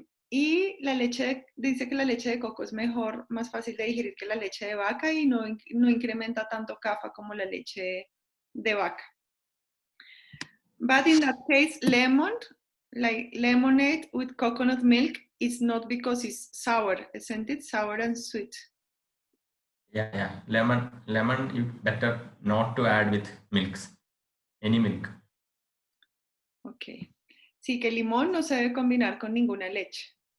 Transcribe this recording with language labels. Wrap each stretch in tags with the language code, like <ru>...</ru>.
<es>Y la leche, dice que la leche de coco es mejor, más fácil de digerir que la leche de vaca y no incrementa tanto kapha como la leche de vaca.</es> <en>But in that case, like lemonade with coconut milk, is not because it's sour, isn't it? Sour and sweet. Yeah. Lemon, you better not to add with milks, any milk. Ok.</en> <es>Sí, que el limón no se debe combinar con ninguna leche.</es>